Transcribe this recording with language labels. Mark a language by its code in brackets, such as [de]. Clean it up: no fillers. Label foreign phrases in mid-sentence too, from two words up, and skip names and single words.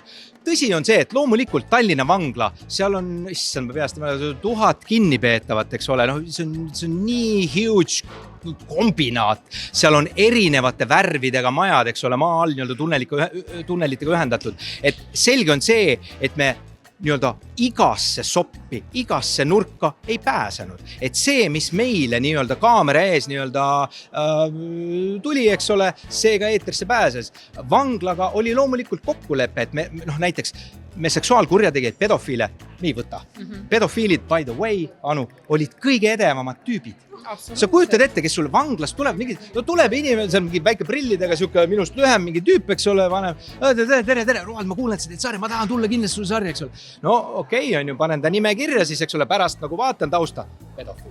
[et] Tõsi on see, et loomulikult Tallinna vangla, seal on, issand, ma peast 1000 kinnipeetavat, eks ole, see on nii huge kombinaat, seal on erinevate värvidega majad, eks ole, maa all tunnelitega ühendatud, et selge on see, et me nii-öelda igasse soppi, igasse nurka ei pääsenud. Et see, mis meile nii-öelda kaamera ees nii-öelda tuli, eks ole, see ka eetrisse pääses. Vanglaga oli loomulikult kokkulepe, et me näiteks me seksuaalkurjategijaid, pedofiile me ei võta. Pedofiilid, [en] by the way, Anu, [et] olid kõige edevamad tüübid. Sa kujutad ette, kes sulle vanglast tuleb, tuleb inimene, see on mingi väike prillidega, siuke minust lühem mingi tüüp, eks ole, vanem. Tere, Roald, ma kuulen, et sa teed sarja, ma tahan tulla kindlasti sulle sarja, eks ole. No okei, on ju, panen ta nime kirja, siis eks ole, pärast nagu vaatan tausta, pedofiil.